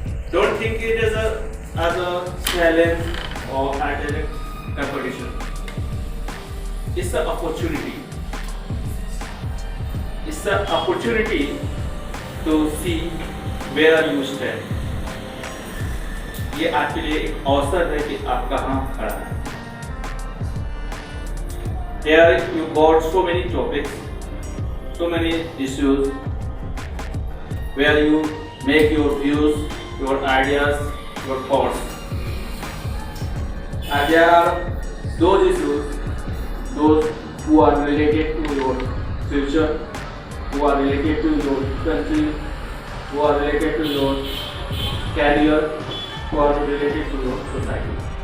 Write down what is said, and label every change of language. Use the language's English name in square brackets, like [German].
[English] Don't think it as a challenge or academic competition. It's an opportunity. It's an opportunity to see where you stand. [Hindi] ये आपके लिए एक अवसर है कि आप कहाँ खड़ा हैं. [English] Here you got so many topics, so many issues where you make your views, your ideas, your thoughts. And there are those issues, those who are related to your future, who are related to your country, who are related to your career, who are related to your society.